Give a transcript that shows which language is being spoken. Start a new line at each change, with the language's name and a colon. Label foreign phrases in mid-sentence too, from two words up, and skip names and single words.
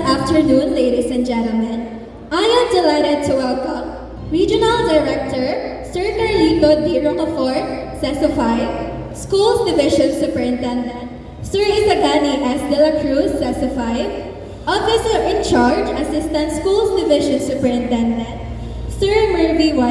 English: afternoon, ladies and gentlemen. I am delighted to welcome Regional Director Sir Carlito D. Rocafort, CESO 5, Schools Division Superintendent Sir Isagani S. De La Cruz, CESO 5, Officer in Charge, Assistant Schools Division Superintendent Sir Mervy Y.